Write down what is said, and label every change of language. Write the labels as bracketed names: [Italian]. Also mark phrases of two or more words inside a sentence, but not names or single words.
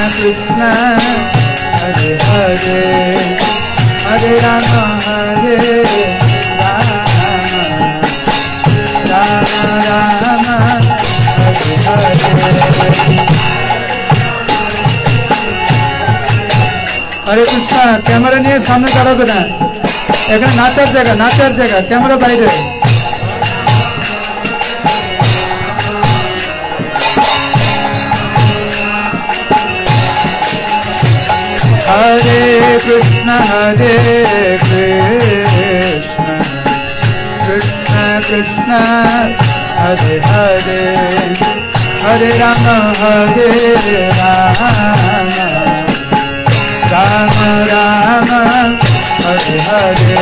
[Sanskrit] Krishna Krishna, Hare Hare, Hare Rama, Hare Rama, Rama Rama, Hare Hare. Hare Krishna, [Bangla] ক্যামেরা নিয়ে সামনে দাঁড়াবে না, এখানে নাচার জায়গা, ক্যামেরা বাইরে। [Sanskrit] Hare Krishna, Hare Krishna, Krishna Krishna, Hare Hare, Hare Rama, Hare Rama, Rama Rama, Hare Hare.